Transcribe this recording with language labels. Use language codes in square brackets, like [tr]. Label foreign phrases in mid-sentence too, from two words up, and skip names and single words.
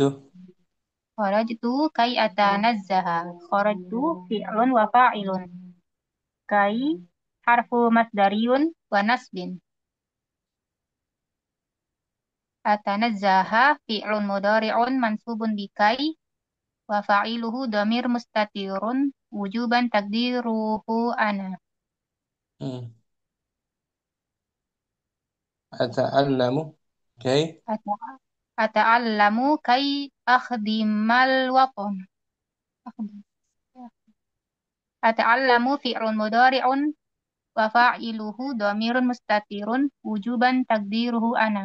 [ar] خرجت كي أتنزه. خرجت فعل وفاعل. كي حرف مصدري ونصب. أتنزه فعل مضارع منصوب بكي وفاعله ضمير مستتر وجوبا تقديره أنا. هم. أتعلم. كي أت- أتعلم كي أخدم الوطن. أخدم- أتعلم فعل مضارع وفاعله ضمير مستتر وجوبا تقديره أنا.